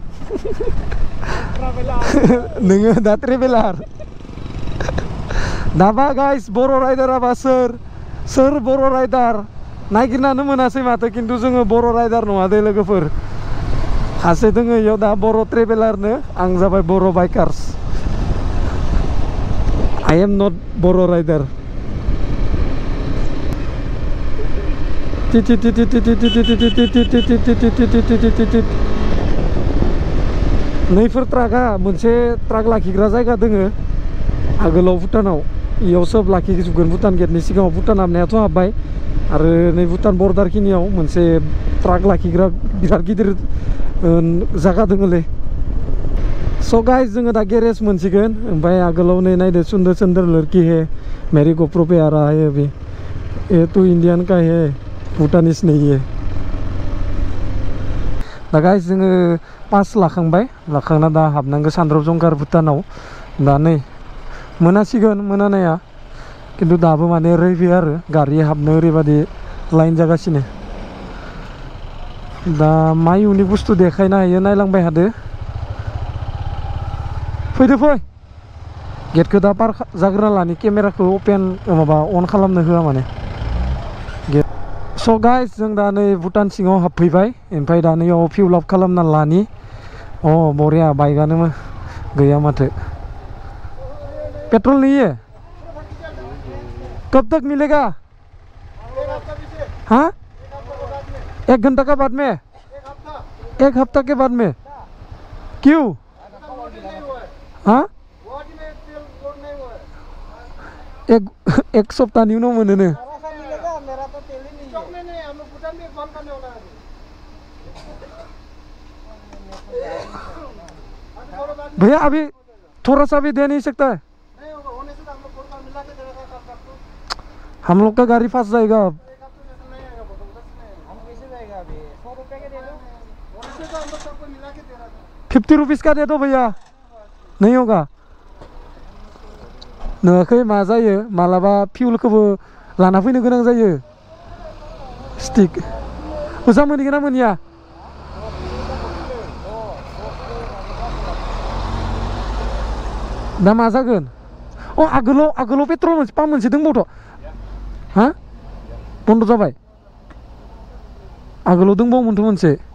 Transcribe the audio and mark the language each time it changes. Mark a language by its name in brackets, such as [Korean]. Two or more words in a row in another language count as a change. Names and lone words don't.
[Bodo] नोङो दा ट्रेभेलार दाबा गाइस बर' राइडाराबा सोर बर' राइडार नागिरनानै मोनासै माथो खिन्थु जोङो बर' राइडार नङा दे लोगोफोर सासे दोङो इयाव दा बर' ट्रेभेलारनो आं जाबाय बर' बाइकार्स [English] I am not [Bodo] बर' राइडार नैफोर ट्राकआ मोनसे ट्राक लाखिग्रा जायगा दोङो आगोलाव भुटानाव इयाव सोब लाखिजोबगोन भुटान गेटनि सिगाङाव भुटान हाबनायाथ' हाबबाय आरो नै भुटान बर्डार खिनियाव मोनसे ट्राक लाखिग्रा बिराद गिदिर जायगा दोङोलै स' गाइस जोङो दा गेरेज मोनसिगोन ओमफ्राय आगोलाव नै नायदो [Hindi] सुंदर लड़की है मेरी गोप्रो पे आ रहा है अभी ये तो इंडियन का है भूटानिस नहीं है [Bodo] दा गाइस जोङो पास लाखांना दा हाबनांगौ सान्द्रब जंगार भुटानाव दा नै मोनासिगोन मोनानाया खिन्थु दाबो माने रैबे आरो गारि हाबनो ओरैबादि लाइन जागासिनो दा मा इउनिक बुस्थु देखायनो हायो नायलांबाय थादो फैदो फै गेटखौ दा पार जाग्रोना लानि केमेराखौ अपेन माबा अन खालामनो होआ माने गेट स' गाइस जों दा नै भुटान सिङाव हाबफैबाय ओमफ्राय दा नैयाव [English] fuel up [Bodo] खालामना लानि बरिया बाइकआनो गैया माथो [Hindi] पेट्रोल नहीं है कब तक मिलेगा हाँ 1 घंटा का बाद में 1 हफ्ता के बाद में क्यों हाँ [Bodo] एक सप्ताहनि उनाव मोनोनो [Hindi] भैया अभी थोड़ा सा भी दे नहीं सकता है हम लोग का गाड़ी फंस जाएगा अब 50 रुपीस का दे दो भैया नहीं होगा [Bodo] नुवाखै मा जायो मालाबा फिउलखौबो लाना फैनो गोनां जायो स्टिक मोजां मोनगोन ना मोनिया दा मा जागोन आगोलाव पेट्रल पाम्प मोनसे दंबावथ' हा बन्द जाबाय आगोलाव दंबावोमोनथ' मोनसे